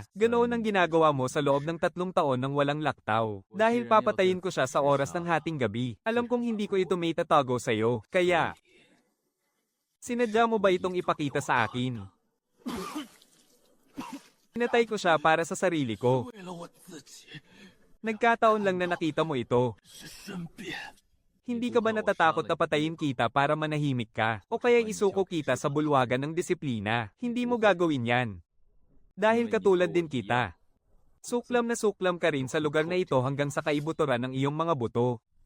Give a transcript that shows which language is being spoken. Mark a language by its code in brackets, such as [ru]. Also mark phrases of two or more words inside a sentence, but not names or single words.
[tl] Ganoon ang ginagawa mo sa loob ng 3 taon ng walang laktaw. Dahil papatayin ko siya sa oras ng hating gabi. Alam kong hindi ko ito may tatago sa'yo, kaya... Sinadya mo ba itong ipakita sa akin? Pinatay ko siya para sa sarili ko. [zh] 为了我自己， [tl] Nagkataon lang na nakita mo ito. [zh] 申辩。 [tl] Hindi ka ba natatakot na patayin kita para manahimik ka? O kaya isuko kita sa bulwagan ng disiplina? Hindi mo gagawin yan. Dahil katulad din kita. Suklam na suklam ka rin sa lugar na ito hanggang sa kaibuturan ng iyong mga buto.